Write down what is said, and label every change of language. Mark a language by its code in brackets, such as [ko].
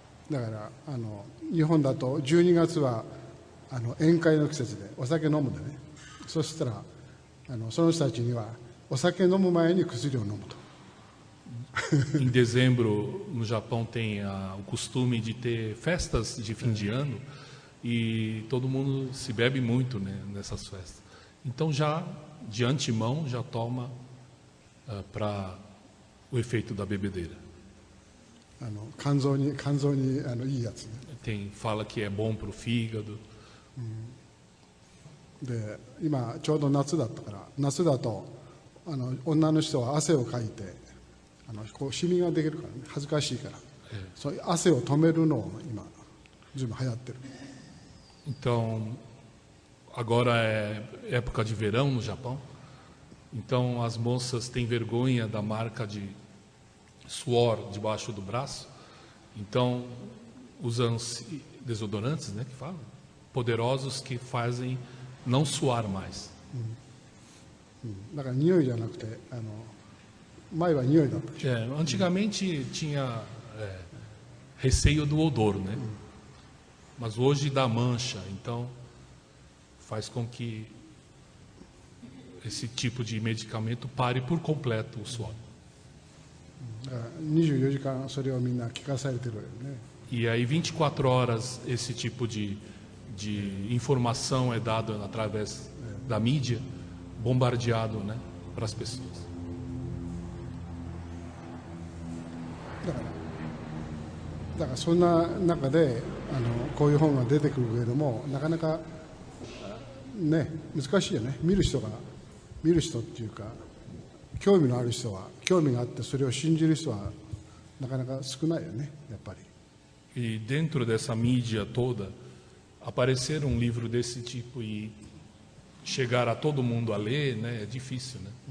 [ja] だから日本だと12月は宴会の季節でお酒飲むでね。そしたらその人たちにはお酒飲む前に薬を飲むと。 [pt] Em dezembro, no Japão, tem o costume de ter festas de fim de ano e todo mundo se bebe muito, né, nessas festas. Então, já de antemão, já toma para o efeito da bebedeira. [ja] 肝臓にいいやつね。 [pt] Fala que é bom para o fígado. [ja] で今ちょうど夏だったから夏だと女の人は汗をかいてこうシミができるからね恥ずかしいから、そういう汗を止めるのを今随分流行ってる。 [pt] Então agora é época de verão no Japão. Então as moças têm vergonha da marca de suor debaixo do braço. Então usam desodorantes, né, que falam, poderosos que fazem não suar mais. [ja] だから匂いじゃなくて前は匂いだった。 [pt] Antigamente tinha receio do odor, né? Mas hoje dá mancha, então faz com que esse tipo de medicamento pare por completo o suor. [ja] 24時間それをみんな聞かされてるよね。 [pt] E aí 24 horas esse tipo de informação é dado através da mídia, bombardeado, né, para as pessoas. [ja] だからそんな中でこういう本が出てくるけれどもなかなかね難しいよね。見る人っていうか興味のある人は興味があってそれを信じる人はなかなか少ないよねやっぱり。 [pt] E dentro dessa mídia toda aparecer um livro desse tipo e chegar a todo mundo a ler, né, é difícil, né?